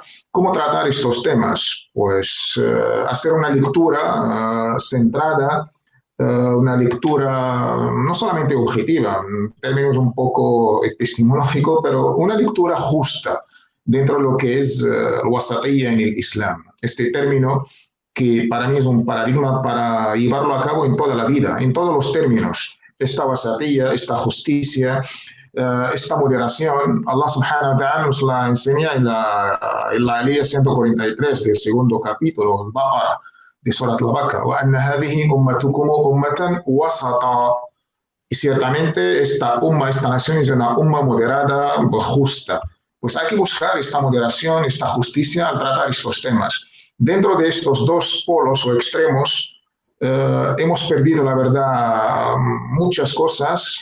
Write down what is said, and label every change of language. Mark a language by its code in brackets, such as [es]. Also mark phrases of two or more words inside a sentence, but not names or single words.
[es] ¿Cómo tratar estos temas? Pues hacer una lectura centrada, una lectura no solamente objetiva, en términos un poco epistemológicos, pero una lectura justa dentro de lo que es el wasatiyya en el Islam. Este término que para mí es un paradigma para llevarlo a cabo en toda la vida, en todos los términos. Esta wasatiyya, esta justicia, esta moderación, Allah [ar] سبحانه وتعالى [es] nos la enseña en la aliyah 143 del segundo capítulo, el Baqara, de Surat al-Baqara, [ar] وَأَنَّ هَذِهِ أُمَّتُكُمْ أُمَّةً وَسَطًا. [es] Y ciertamente esta nación es una umma moderada, justa. Pues hay que buscar esta moderación, esta justicia al tratar estos temas. Dentro de estos dos polos o extremos, hemos perdido, la verdad, muchas cosas.